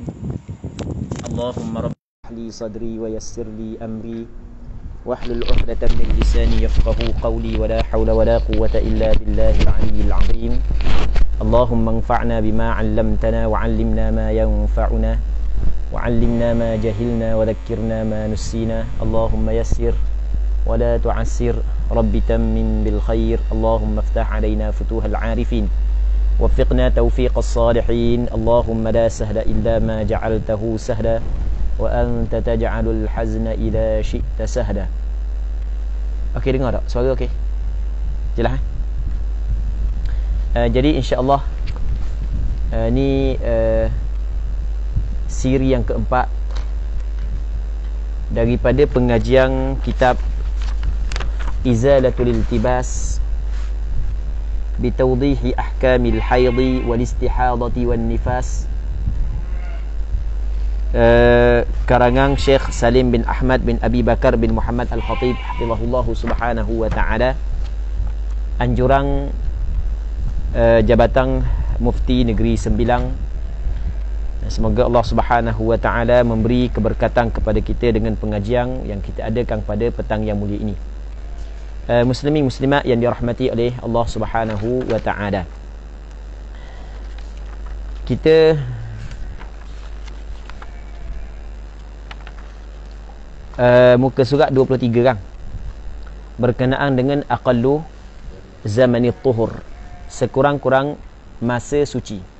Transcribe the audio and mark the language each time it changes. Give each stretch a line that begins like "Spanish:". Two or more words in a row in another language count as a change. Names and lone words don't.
Arabic: اللهم رب لي صدري ويسر لي أمري واحلل عقدة من لساني يفقهوا قولي ولا حول ولا قوة إلا بالله العلي العظيم. اللهم انفعنا بما علمتنا وعلمنا ما ينفعنا وعلمنا ما جهلنا وذكرنا ما نسينا. اللهم يسر ولا تعسر رب تمم بالخير. اللهم افتح علينا فتوح العارفين ووفقنا توفيق الصالحين. اللهم لا سهل إلا ما جعلته سهلا وأنت تجعل الحزن إذا شئت سهلا.
Malay: Okey, dengar tak? Suara okey? Jelas jadi
Arabic: إن شاء الله
Malay: ni siri yang keempat daripada pengajian kitab Izalatul Iltibas bitawdihi ahkamil haidhi wal istihadati wan nifas, karangan Syekh Salim bin Ahmad bin Abi Bakar bin Muhammad Al-Khatib
Arabic: حفظه الله سبحانه وتعالى,
Malay: anjuran Jabatan Mufti Negeri Sembilang. Semoga Allah
Arabic: سبحانه وتعالى
Malay: memberi keberkatan kepada kita dengan pengajian yang kita adakan pada petang yang mulia ini. Muslimin muslimat yang dirahmati oleh Allah
Arabic: سبحانه وتعالى,
Malay: kita muka surat 23 kan, berkenaan dengan
Arabic: أقل زمن الطهر,
Malay: sekurang-kurang masa suci.